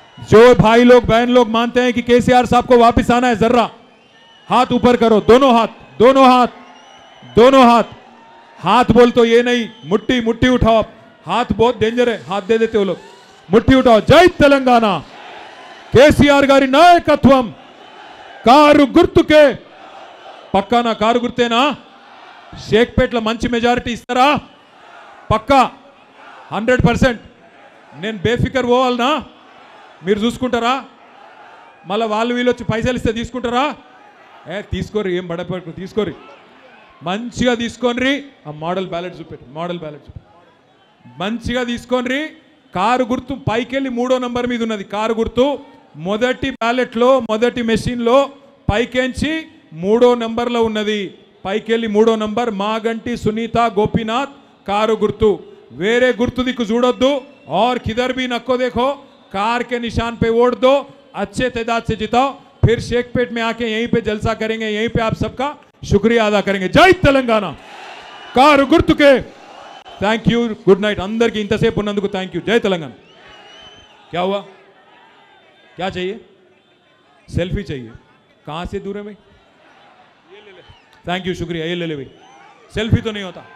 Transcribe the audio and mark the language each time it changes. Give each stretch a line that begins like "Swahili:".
Hindi: जो भाई लोग बहन लोग मानते हैं कि केसीआर साहब को वापस आना है, जर्रा हाथ ऊपर करो, दोनों हाथ, दोनों हाथ, दोनों हाथ। हाथ बोल तो ये नहीं, मुट्ठी मुट्ठी उठाओ आप, हाथ बहुत डेंजर है, हाथ दे देते हो लोग, मुट्ठी उठाओ। जय तेलंगाना,
Telugu: కేసీఆర్ గారి నాయకత్వం, కారు గుర్తుకే, పక్కానా కారు గుర్తేనా? షేక్పేట్లో మంచి మెజారిటీ ఇస్తారా? పక్కా 100%। నేను బేఫికర్ పోవాలనా? మీరు చూసుకుంటారా? మళ్ళీ వాళ్ళు వీళ్ళు వచ్చి పైసలు ఇస్తే తీసుకుంటారా? తీసుకోరి, ఏం బడపడు తీసుకోరి, మంచిగా తీసుకోండి। ఆ మోడల్ బ్యాలెట్ చూపెట్టు, మోడల్ బ్యాలెట్ చూపెట్టు, మంచిగా తీసుకోండి। కారు గుర్తు పైకెళ్ళి 3వ నంబర్ మీద ఉన్నది కారు గుర్తు, మొదటి బ్యాలెట్లో మొదటి మెషిన్లో పైకెంచి 3వ నంబర్లో ఉన్నది, పైకెళ్ళి 3వ నంబర్ మాగంటి సునీత గోపీనాథ్ కారు గుర్తు, వేరే గుర్తు దిక్కు చూడొద్దు।
Hindi: और किधर भी नको देखो, कार के निशान पे वोट दो, अच्छे तादाद से जिताओ, फिर शेखपेट में आके यहीं पे जलसा करेंगे, यहीं पे आप सबका शुक्रिया अदा करेंगे। जय तेलंगाना,
Telugu: కారు గుర్తుకే।
Hindi: थैंक यू, गुड नाइट अंदर की इंतसेप उन्नंदुकु थैंक यू। जय तेलंगाना। क्या हुआ, क्या चाहिए? सेल्फी चाहिए, कहां से दूर है भाई? थैंक यू, शुक्रिया, ये ले ले भाई, सेल्फी तो नहीं होता।